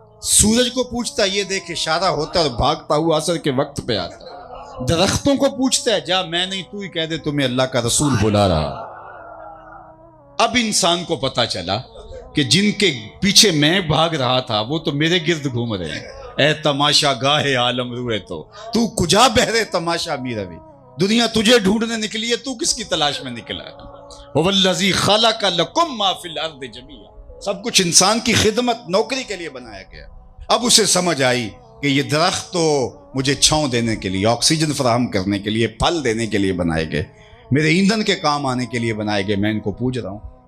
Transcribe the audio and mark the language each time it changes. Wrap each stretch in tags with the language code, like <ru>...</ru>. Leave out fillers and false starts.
<ur>سورج کو پوچھتا ہے، یہ دیکھ اشارہ ہوتا اور بھاگتا ہوا عصر کے وقت پہ آتا. درختوں کو پوچھتا ہے، جا میں نہیں تو ہی کہہ دے تمہیں اللہ کا رسول بلا رہا. اب انسان کو پتا چلا کہ جن کے پیچھے میں بھاگ رہا تھا وہ تو میرے گرد گھوم رہے ہیں.</ur> <fa>اے تماشا گاہے عالم روئے تو کجا بہرے تماشا می روی.</fa> <ur>دنیا تجھے ڈھونڈنے نکلی ہے، تو کس کی تلاش میں نکلا ہے؟</ur> <ar>وَالَّذِي خَلَقَ لَكُم مَّا فِي الْأَرْضِ جَمِيعًا.</ar> <ur>سب کچھ انسان کی خدمت، نوکری کے لیے بنایا گیا. اب اسے سمجھ آئی کہ یہ درخت تو مجھے چھاؤں دینے کے لیے، آکسیجن فراہم کرنے کے لیے، پھل دینے کے لیے بنائے گئے، میرے ایندھن کے کام آنے کے لیے بنائے گئے. میں ان کو پوج رہا ہوں.</ur>